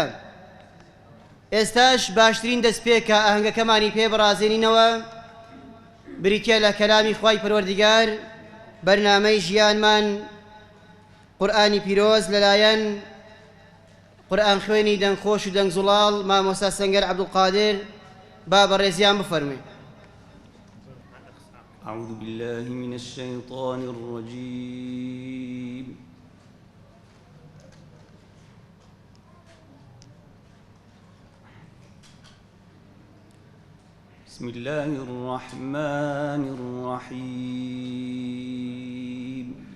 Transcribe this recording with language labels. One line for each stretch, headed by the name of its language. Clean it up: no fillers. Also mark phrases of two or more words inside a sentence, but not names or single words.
Central Kurdish: ئێستاش باشترین دەستپێکە ئاهەنگەکەمانی پێ بەڕازێنینەوە بریتە لە کەلامی خوای پەروەردیگار بەرنامەی ژیانمان قورئانی پیرۆز لەلایەن قورئان خوێنی دەنگخۆش و دەنگزوڵاڵ مامۆستا سەنگەر عەبدولقادر با بەڕێزیان بفەرموێ.
Arabic: أعوذ بالله من الشيطان الرجيم. بسم الله الرحمن الرحيم.